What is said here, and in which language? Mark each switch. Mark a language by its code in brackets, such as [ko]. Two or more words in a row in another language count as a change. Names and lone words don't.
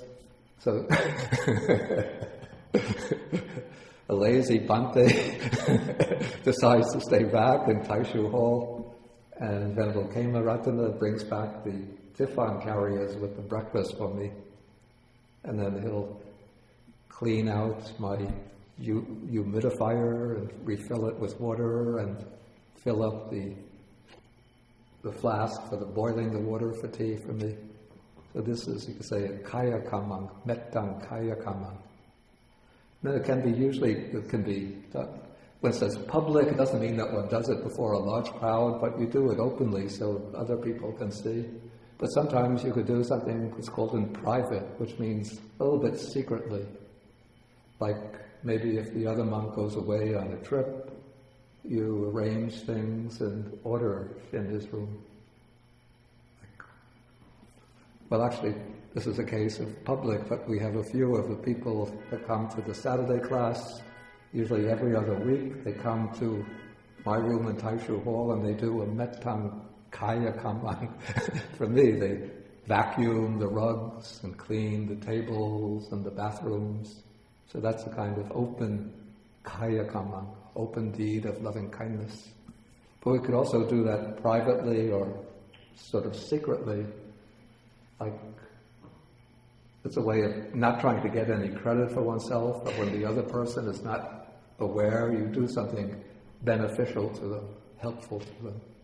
[en] So a lazy Bhante decides to stay back in Taishu Hall, and Venerable Kemaratana brings back the tiffin carriers with the breakfast for me, and then he'll clean out my humidifier and refill it with water and fill up the flask for the boiling the water for tea for me. So this is, you could say, a [pi] kaya kammang, mettang kaya kammang. [en] Then it can be done. When it says public, it doesn't mean that one does it before a large crowd, but you do it openly so other people can see. But sometimes you could do something that's called in private, which means a little bit secretly. Like maybe if the other monk goes away on a trip, you arrange things in order in his room. Well, actually, this is a case of public, but we have a few of the people that come to the Saturday class, usually every other week. They come to my room in Taishu Hall and they do a [pi] mettang kaya kammang. [en] For me, they vacuum the rugs and clean the tables and the bathrooms. So that's a kind of open [pi] kaya kammang, [en] open deed of loving kindness. But we could also do that privately or sort of secretly, like it's a way of not trying to get any credit for oneself, but when the other person is not aware, you do something beneficial to them, helpful to them.